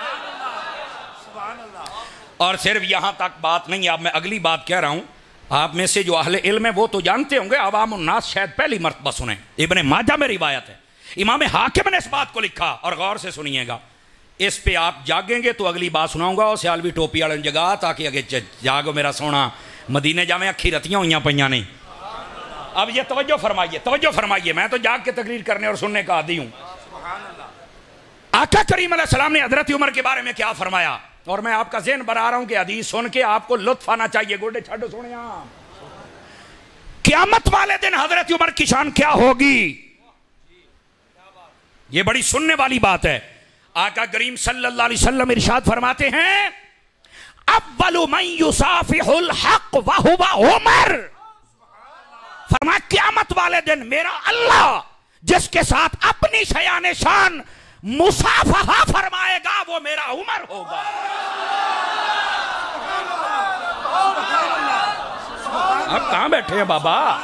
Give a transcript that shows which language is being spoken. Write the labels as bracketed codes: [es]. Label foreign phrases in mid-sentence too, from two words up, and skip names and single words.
[ur] اور صرف یہاں تک بات نہیں. اب میں اگلی بات کہہ رہا ہوں. آپ میں سے جو اہل علم ہے وہ تو جانتے ہوں گے، عوام الناس شاید پہلی مرتبہ سنیں. ابن ماجہ میں روایت ہے، امام حاکم نے اس بات کو لکھا. اور غور سے سنیے گا، اس پہ آپ جاگیں گے تو اگلی بات سناؤں گا. [pa] اور سیالوی ٹوپی والے جگہ تاکہ اگے جاگو میرا سونا. مدینے جاویں اکھی رتیاں ہوئیاں پئیاں نہیں. [ur] اب یہ توجہ فرمائیے، توجہ فرمائیے. میں تو جاگ کے تقریر کرنے اور سننے کا عادی ہوں. آقا کریم [ar] علیہ السلام [ur] نے حضرت عمر کے بارے میں کیا فرمایا؟ اور میں آپ کا ذہن بنا رہا ہوں کہ حدیث سن کے آپ کو لطف آنا چاہیے. [pa] گوڈے چھڈو سونے. [ur] قیامت والے دن حضرت عمر کی شان کیا ہوگی؟ یہ بڑی سننے والی بات ہے. آقا کریم [ar] صلی اللہ علیہ وسلم [ur] ارشاد فرماتے ہیں [ar] اول من یصافح الحق وہو عمر. [ur] فرمایا قیامت والے دن میرا اللہ جس کے ساتھ اپنی شیان شان مصافحہ فرمائے گا وہ میرا عمر ہوگا. آپ کہاں بیٹھے ہیں بابا؟